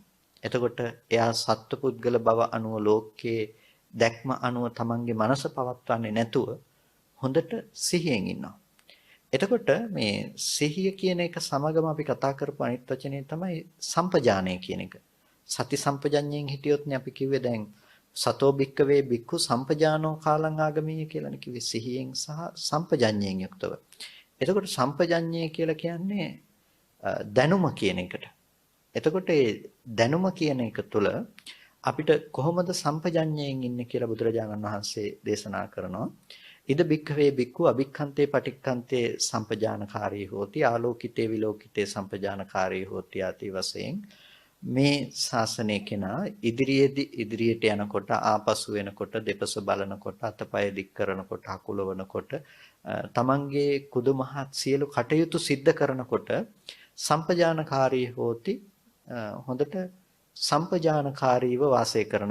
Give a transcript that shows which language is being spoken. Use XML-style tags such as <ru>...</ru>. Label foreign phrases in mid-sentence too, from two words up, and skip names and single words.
<si>එතකොට එයා සත්පුද්ගල බව අනුව ලෝකයේ දැක්ම අනුව තමන්ගේ මනස පවත්වන්නේ නැතුව හොඳට සිහියෙන් ඉන්නවා. එතකොට මේ සිහිය කියන එක සමගම අපි කතා කරපු අනිත් වචනේ තමයි සම්පජානය කියන එක. සති සම්පජඤ්ඤයෙන් හිටියොත්නේ අපි කිව්වේ දැන්</si> <pi>සතෝ භික්කවේ භික්ඛු සම්පජානෝ කාලං ආගමීය</pi> <si>කියලානේ කිව්වේ සිහියෙන් සහ සම්පජඤ්ඤයෙන් යුක්තව. එතකොට සම්පජඤ්ඤය කියලා කියන්නේ දැනුම කියන එකට. එතකොට ඒ දැනුම කියන එක තුළ අපිට කොහොමද සම්පජඤ්ඤයෙන් ඉන්නේ කියලා බුදුරජාණන් වහන්සේ දේශනා කරනවා.</si> <pi>ඉද භික්ඛවේ භික්ඛු අභික්ඛන්තේ පටික්ඛන්තේ සම්පජානකාරී හෝති ආලෝකිතේ විලෝකිතේ සම්පජානකාරී හෝති</pi> <si>ආදී වශයෙන් මේ ශාසනයේ කෙනා ඉදිරියට යනකොට ආපසු වෙනකොට දෙපස බලනකොට අතපය දික් කරනකොට හකුලවනකොට තමන්ගේ කුදුමහත් සියලු කටයුතු සිද්ධ කරනකොට</si> <pi>සම්පජානකාරී හෝති</pi> <si>හොඳට සම්පජානකාරීව වාසය කරනවා.</si>